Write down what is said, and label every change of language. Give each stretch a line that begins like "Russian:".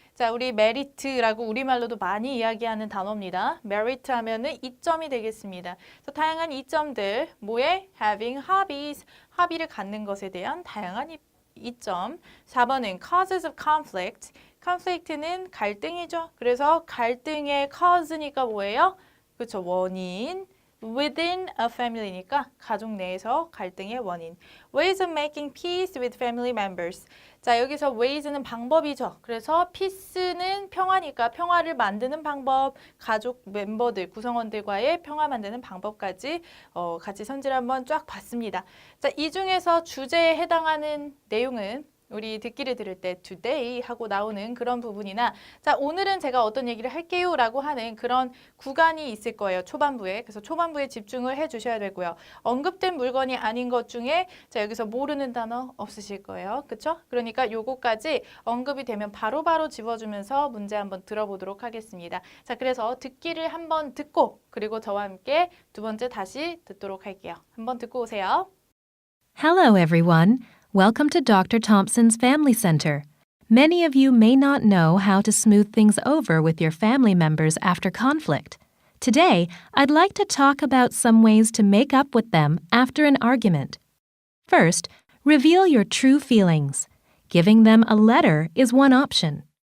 Korean: 자, 우리 메리트라고 우리말로도 많이 이야기하는 단어입니다. 메리트 하면은 이점이 되겠습니다. 그래서 다양한 이점들, 뭐에?
English: having hobbies,
Korean: hobby를 갖는 것에 대한 다양한 이점.
English: 4번은 causes of conflict.
Korean: conflict는 갈등이죠. 그래서 갈등의 cause니까 뭐예요? 그렇죠. 원인.
English: within a family
Korean: 니까 가족 내에서 갈등의 원인.
English: ways of making peace with family members.
Korean: 자, 여기서 ways는 방법이죠. 그래서 peace는 평화니까 평화를 만드는 방법, 가족 멤버들, 구성원들과의 평화 만드는 방법까지 같이 선지를 한번 쫙 봤습니다. 자, 이 중에서 주제에 해당하는 내용은 우리 듣기를 들을 때 today 하고 나오는 그런 부분이나 자, 오늘은 제가 어떤 얘기를 할게요 라고 하는 그런 구간이 있을 거예요. 초반부에. 그래서 초반부에 집중을 해 주셔야 되고요. 언급된 물건이 아닌 것 중에 자, 여기서 모르는 단어 없으실 거예요. 그쵸? 그러니까 요거까지 언급이 되면 바로바로 집어주면서 문제 한번 들어보도록 하겠습니다. 자, 그래서 듣기를 한번 듣고 그리고 저와 함께 두 번째 다시 듣도록 할게요. 한번 듣고 오세요.
English: Hello, everyone. Welcome to Dr. Thompson's Family Center. Many of you may not know how to smooth things over with your family members after conflict. Today, I'd like to talk about some ways to make up with them after an argument. First, reveal your true feelings. Giving them a letter is one option.